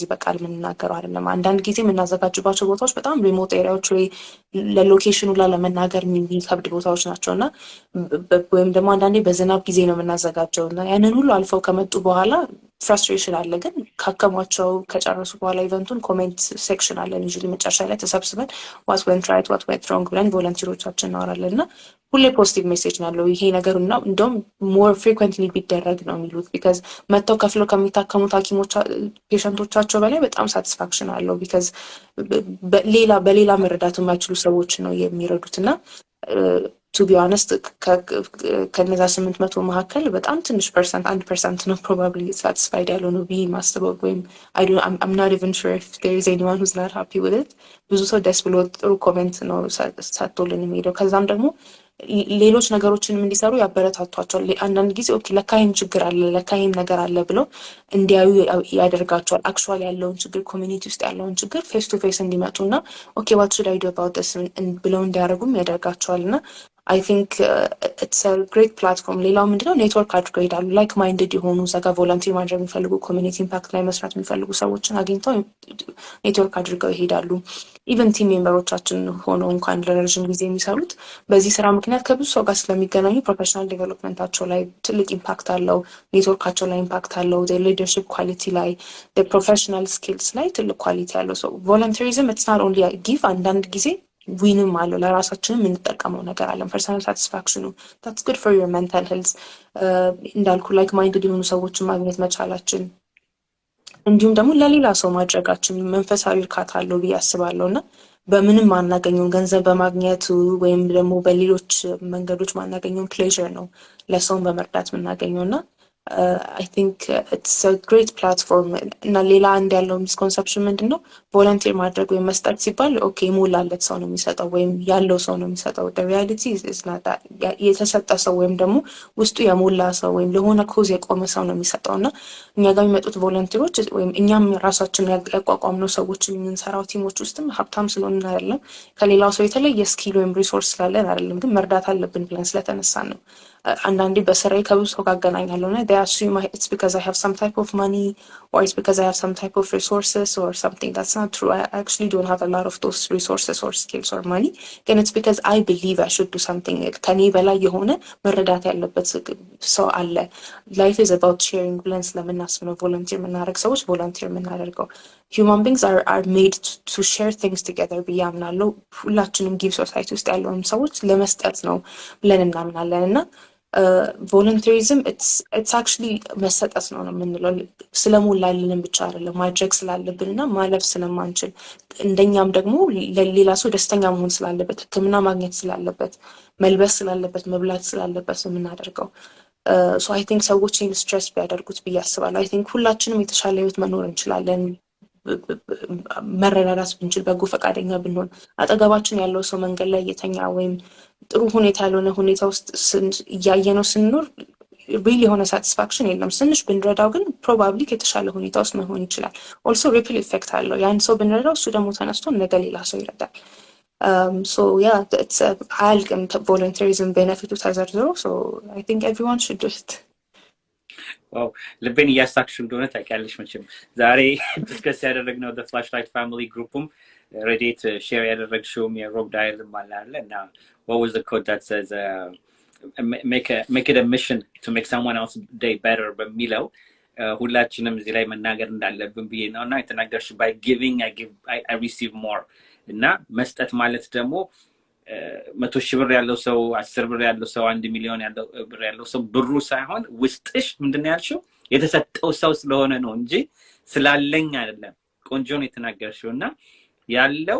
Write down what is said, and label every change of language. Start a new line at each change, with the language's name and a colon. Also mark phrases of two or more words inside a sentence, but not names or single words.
Amharic: በቃል የምንናገረው አይደለም አንዳንድ ጊዜ የምናዘጋጅባቸው ቦታዎች በጣም
English: remote areas
Amharic: ወይ ለሎኬሽኑ ላይ ለመናገር የሚከብድ ቦታዎች ናቸውና ወይም ደግሞ አንዳንዴ በዝናብ ጊዜ ነው የምናዘጋጀው እና ያንን ሁሉ አልፈው ከመጡ በኋላ ፍራስትሬሽን አለ ግን ካከሟቸው ከጨረሱ በኋላ ኢቨንቱን
English: comment section
Amharic: አለ ዩዥሊ መጨረሻ ላይ ተሰብስበን
English: what went right what went wrong
Amharic: ብለን ቮለንቲሮቻችን እናወራለን እና ሁሌ
English: positive message
Amharic: ነው ያለው ይሄ ነገር እና እንደውም
English: more frequently
Amharic: ቢደረግ ነው የሚሉት ቢካዝ መጥተው ከፍለው ከሚታከሙት ሐኪሞች ፔሸንቶቻቸው በላይ በጣም ሳቲስፋክሽን አለው ቢካዝ በሌላ መረዳት የማይችሉ ሰዎች ነው የሚረዱትና
English: to be honest
Amharic: ከነዛ 800 መካከል በጣም ትንሽ ፐርሰንት 1% ነው
English: probably satisfied
Amharic: ያለው ነው ቢ ማስተባው ወይም
English: I'm not even sure if there is anyone who's not happy with it
Amharic: ብዙ ሰው ደስ ብሎ ጥሩ ኮሜንት ነው ሳትቶልን የሚሄደው ከዛም ደግሞ ሌሎች ነገሮችንም እንዲሰሩ ያበረታቷቸዋል አንዳንድ ጊዜ ኦኬ ለካይም ችግር አለ ለካይም ነገር አለ ብለው እንዲያዩ ያደርጋቸዋል አክቹዋሊ ያለውን ችግር ኮሚኒቲ ውስጥ ያለውን ችግር
English: face to face
Amharic: እንዲመጡና ኦኬ
English: what should I do about this
Amharic: ብለው እንዲያደርጉም ያደርጋቸዋልና
English: I think it's a great platform
Amharic: ሌላው ምንድነው ኔትወርክ አድርገው ይሄዳሉ
English: like minded
Amharic: የሆኑ ዘጋ ቮለንቲር ማድረግ የሚፈልጉ
English: community impact
Amharic: ላይ መስራት የሚፈልጉ ሰዎችን አግኝተው ኔትወርክ አድርገው ይሄዳሉ
English: even team members
Amharic: ሆነው እንኳን ለረጅም ጊዜ የሚሰሩት በዚህ ስራ ምክንያት ከብዙ ሰው ጋር ስለሚገናኙ
English: professional development
Amharic: ላይ ትልቅ ኢምፓክት አለው ኔትወርካቸው ላይ ኢምፓክት አለው
English: leadership quality
Amharic: ላይ
English: professional skills
Amharic: ላይ ትልቅ ኳሊቲ አለው
English: so volunteerism it's not only a give
Amharic: አንዳንድ ጊዜ ዊንም አለው ለራሳችንም የምንጠቀመው ነገር አለ
English: personal satisfaction that's good for your mental health
Amharic: እንዳልኩ
English: like minded
Amharic: የሆኑ ሰዎችን ማግኘት መቻላችን እንዲሁም ደግሞ ለሌላ ሰው ማድረጋችን መንፈሳዊ እርካታ አለው ብዬ አስባለሁና በምንም ማናገኘው ገንዘብ በማግኘት ወይም ደግሞ በሌሎች መንገዶች ማናገኘው ፕሌዠር ነው ለሰውን በመርዳት የምናገኘውና
English: I think it's a great platform
Amharic: እና ሌላ አንድ ያለው ሚስኮንሰፕሽን ምንድነው ቮለንቲር ማድረግ ወይ መስጠት ሲባል ኦኬ ሞላለት ሰው ነው የሚሰጠው ወይም ያለው ሰው ነው የሚሰጠው
English: the reality is not that
Amharic: የተሰጠ ሰው ወይም ደግሞ ውስጡ የሞላ ሰው ወይም ለሆነ ኮዝ የቆመ ሰው ነው የሚሰጠውና እኛ ጋር የሚመጡት ቮለንቲሮች ወይም እኛም ራሳችን ያቋቋምነው ሰዎችን የምንሰራው ቲሞች ውስጥም ሀብታም ስለሆነ አይደለም ከሌላው ሰው የተለየ ስኪል ወይም ሪሶርስ ስላለን አይደለም ግን መርዳት አለብን ብለን ስለተነሳን ነው አንዳንዴ በስራዬ ከብዙ ሰው ጋር አገናኛለሁና
English: they assume it's because I have some type of money or it's because I have some type of resources or something that's not true I actually don't have a lot of those resources or skills or money and it's because I believe I should do something
Amharic: ከኔ በላይ የሆነ መረዳት ያለበት ሰው አለ
English: life is about sharing
Amharic: ብለን ስለምናስብ ነው ቮለንቲር የምናደርግ ሰዎች ቮለንቲር የምናደርገው
English: human beings are made to share things together
Amharic: ብዬ አምናለሁ ሁላችንም
English: give society
Amharic: ውስጥ ያለውን ሰዎች ለመስጠት ነው ብለን እናምናለንና
English: volunteerism it's actually
Amharic: መሰጠት ነው የምንለው ስለሞላልን ብቻ አይደለም ማድረግ ስላለብንና ማለፍ ስለማንችል እንደኛም ደግሞ ለሌላ ሰው ደስተኛ መሆን ስላለበት ህክምና ማግኘት ስላለበት መልበስ ስላለበት መብላት ስላለበት የምናደርገው
English: so I think
Amharic: ሰዎችን ስትሬስ ቢያደርጉት ብያስባለሁ
English: I think
Amharic: ሁላችንም የተሻለ ህይወት መኖር እንችላለን መረዳዳት ብንችል በጎ ፈቃደኛ ብንሆን አጠገባችን ያለው ሰው መንገድ ላይ የተኛ ወይም ጥሩ ሁኔታ ያልሆነ ሁኔታ ውስጥ ያየነው ስንኖር ሪሊ የሆነ ሳቲስፋክሽን የለም ስንሽ ብንረዳው ግን ፕሮባብሊ ከተሻለ ሁኔታ ውስጥ መሆን ይችላል
English: also ripple effect
Amharic: አለው ያን ሰው ብንረዳው እሱ ደግሞ ተነስቶ ነገ ሌላ ሰው ይረዳል
English: so yeah it's
Amharic: አልቅም
English: volunteerism benefit
Amharic: ተዘርዝሮ
English: so I think everyone should do it
Amharic: ዋው ለበን ያሳክሽ እንደሆነ ታውቂያለሽ መቼም ዛሬ ዲስከስ ያደረግነው the flashlight family groupም Reddit share ያደረግሽው የሮብ ዳይል ማለት እና
English: what was the quote that says make it a mission to make someone else's day better
Amharic: በሚለው ሁላችንም እዚህ ላይ መናገር እንዳለብን ብዬ ነውና የተናገርሽ
English: by giving I receive more
Amharic: እና መስጠት ማለት ደግሞ 100,000 ብር ያለው ሰው 10 ብር ያለው ሰው 1 ሚሊዮን ያለው ብር ያለው ሰው ብሩ ሳይሆን ውስጥሽ ምንድነው ያልሽው የተሰጠው ሰው ስለሆነ ነው እንጂ ስላለኝ አይደለም ቆንጆ ነው የተናገርሽውና ያለው